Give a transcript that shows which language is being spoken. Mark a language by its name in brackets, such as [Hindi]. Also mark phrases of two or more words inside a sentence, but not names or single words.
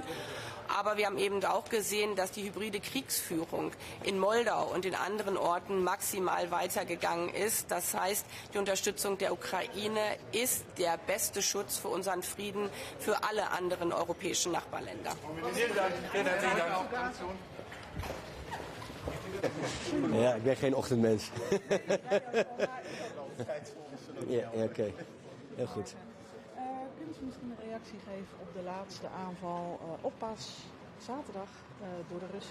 [German] Aber wir haben eben auch gesehen, dass die hybride Kriegsführung in Moldau und in anderen Orten maximal weitergegangen ist. Das heißt, die Unterstützung der Ukraine ist der beste Schutz für unseren Frieden für alle anderen europäischen Nachbarländer. Vielen Dank. Vielen herzlichen Dank. [Dutch] Ja, ik ben geen ochtendmens. Ja, oké. Heel goed. Kunt u misschien een reactie geven op de laatste aanval op Pas zaterdag door de Russen?